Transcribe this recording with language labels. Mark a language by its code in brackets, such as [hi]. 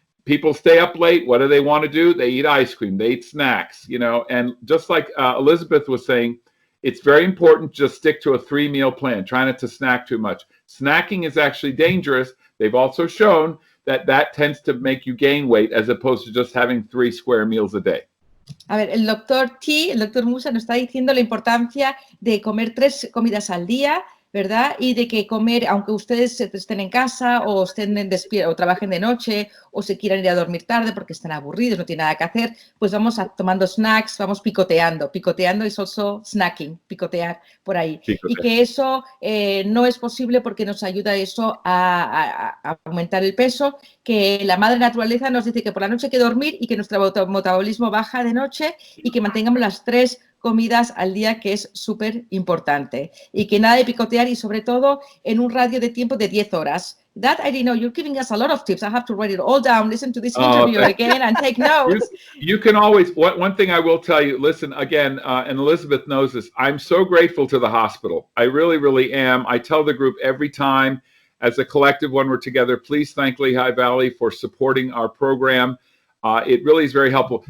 [en] People stay up late. What do they want to do? They eat ice cream. They eat snacks, And just like Elizabeth was saying, it's very important to just stick to a 3-meal plan. Try not to snack too much. Snacking is actually dangerous. They've also shown that tends to make you gain weight as opposed to just having 3 square meals a day. [es] A ver, el doctor Musa nos está diciendo la importancia de comer 3 comidas al día, ¿verdad? Y de que comer, aunque ustedes estén en casa o estén o trabajen de noche o se quieran ir a dormir tarde porque están aburridos, no tienen nada que hacer, pues vamos tomando snacks, vamos picoteando. Picoteando es [en] also snacking, [es] picotear por ahí. Y que eso no es posible porque nos ayuda eso a aumentar el peso, que la madre naturaleza nos dice que por la noche hay que dormir y que nuestro metabolismo baja de noche y que mantengamos las 3 comidas al día, que es súper importante. Y que nada de picotear y sobre todo en un radio de tiempo de 10 horas. [en] That I didn't know. You're giving us a lot of tips. I have to write it all down, listen to this interview again and take notes. You can always, one thing I will tell you, listen, again, and Elizabeth knows this, I'm so grateful to the hospital. I really, really am. I tell the group every time as a collective when we're together, please thank Lehigh Valley for supporting our program. It really is very helpful.